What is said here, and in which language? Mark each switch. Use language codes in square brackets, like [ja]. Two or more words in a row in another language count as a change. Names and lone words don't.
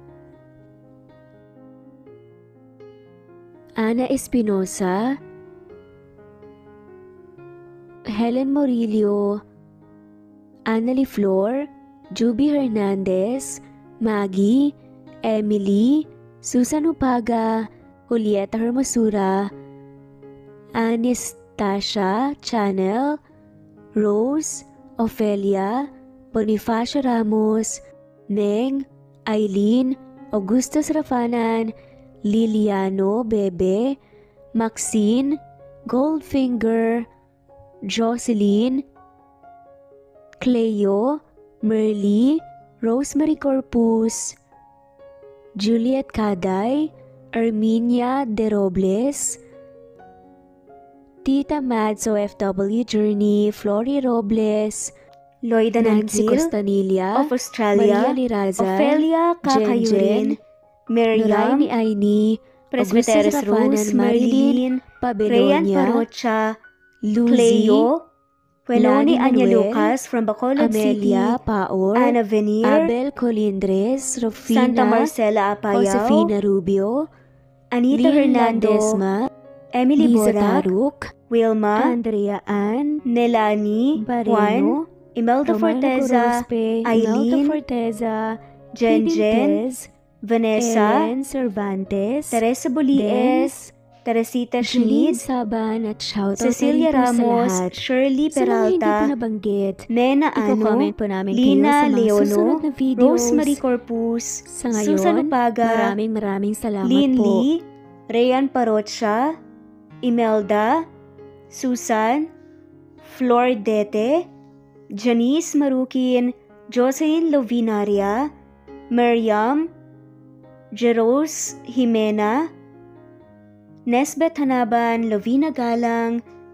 [tl] Ana Espinosa, Helen Morillo, Annalie Flor, Juby Hernandez, Maggie, Emily, Susan Upaga, Julieta Hermosura, Anastasia Chanel, Rose, Ofelia, Bonifacio Ramos, Neng, Eileen, Augustus Rafanan, Liliano Bebe, Maxine, Goldfinger, Jocelyn, Cleo, Merly, Rosemary Corpus, Juliet Caday, Arminia De Robles, Tita Mads OFW Journey, Flory Robles, Loida Nancy Costanilla of Australia, Maria Liraza, Ofelia Kakayurin, Miriam ni Aini, Presbyteros Rose, Marilyn, Rayan Parocha, Cleo, Wenoni Anya Lucas from Bacolod Amelia City, Paor, Ana Venier, Abel Colindres, Rufina, Santa Marcela Apayao, Josefina Rubio, Anita Lynn Hernando, Ledesma, Emily Lisa Borac, Taruk, Wilma, Andrea Ann, Nelani, Juan, Bareno, Imelda Romano Forteza, Corospe, Imelda Eileen, Forteza, Jen Hidden Jen, Tez, Vanessa, Ellen Cervantes, Teresa Bolies, Teresita Jeline Schmid, Saban at shoutout Cecilia na rin po sa Ramos, lahat. Shirley Sa mga hindi po Peralta, nabanggit, Nena Ano, i-comment po namin kayo Lina sa mga Leono, susunod na videos. Rosemary Corpus, Sa ngayon, Susan Upaga, maraming salamat Lynn po. Lee, Rayan Parocha, Imelda, Susan, Flor Dete, Janice Marukin, Jocelyn Lovinaria, Miriam, Jeros Jimena, Nesbet Hanaban, Lovina Galang,